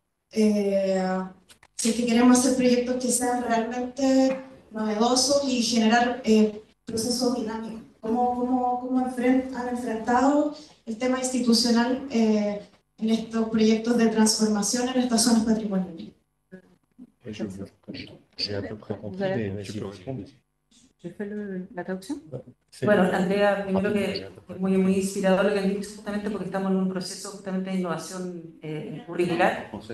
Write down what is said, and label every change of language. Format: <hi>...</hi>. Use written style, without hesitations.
<es>Si es que queremos hacer proyectos que sean realmente novedosos y generar procesos dinámicos. ¿Cómo han enfrentado el tema institucional en estos proyectos de transformación en estas zonas patrimoniales?</es> <fr>J'ai à peu près compris, mais je peux répondre. ¿Je fais la</fr> <es>traducción? Bueno, Andrea, primero que es muy inspirador lo que han dicho, justamente porque estamos en un proceso justamente de innovación curricular.</es>